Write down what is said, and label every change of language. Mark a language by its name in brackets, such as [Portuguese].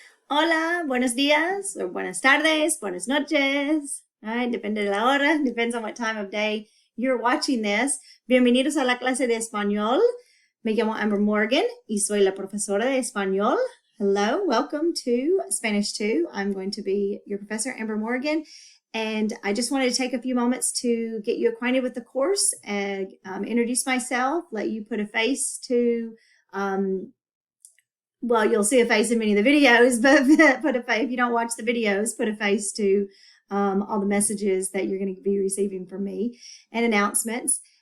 [Spanish] Hola, buenos días, or buenas tardes, buenas noches. [English] All right, [Spanish] depende de la hora, [English] depends on what time of day you're watching this. [Spanish] Bienvenidos a la clase de español. Me llamo Amber Morgan y soy la profesora de español. [English] Hello, welcome to Spanish 2. I'm going to be your professor, Amber Morgan. And I just wanted to take a few moments to get you acquainted with the course and introduce myself, let you put a face to well, you'll see a face in many of the videos, but if you don't watch the videos, put a face to all the messages that you're going to be receiving from me and announcements.